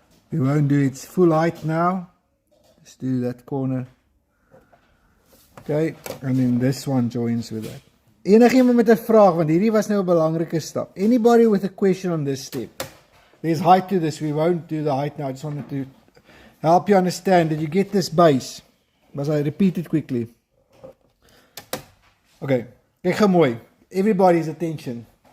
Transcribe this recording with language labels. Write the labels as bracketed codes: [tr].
[en] We won't do its full height now. Just do that corner. Okay, and then this one joins with that. [af] Enigiemand met 'n vraag, want hierdie was nou 'n belangrike stap. [en] Anybody with a question on this step? There's height to this. We won't do the height now. I just wanted to help you understand. Did you get this base? Must I repeat it quickly? [af] Okay. Kyk gou mooi. [en] Everybody's attention.